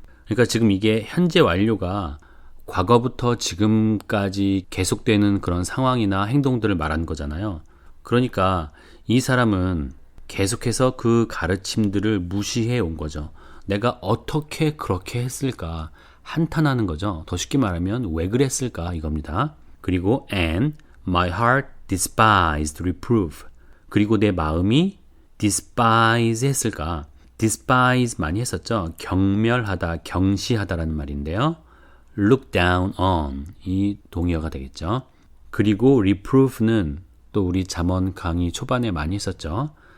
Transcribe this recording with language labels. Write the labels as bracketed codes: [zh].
[ko] 그러니까 지금 이게 현재 완료가 과거부터 지금까지 계속되는 그런 상황이나 행동들을 말하는 거잖아요. 그러니까 이 사람은 계속해서 그 가르침들을 무시해 온 거죠. 내가 어떻게 그렇게 했을까? 한탄하는 거죠. 더 쉽게 말하면 왜 그랬을까? 이겁니다. [en] 그리고 and my heart despised reproof. [ko] 그리고 내 마음이 despise 했을까? despise 많이 했었죠. 경멸하다, 경시하다라는 말인데요. [en] look down on [ko] 이 동의어가 되겠죠. 그리고 reproof는 또 우리 잠언 강의 초반에 많이 했었죠.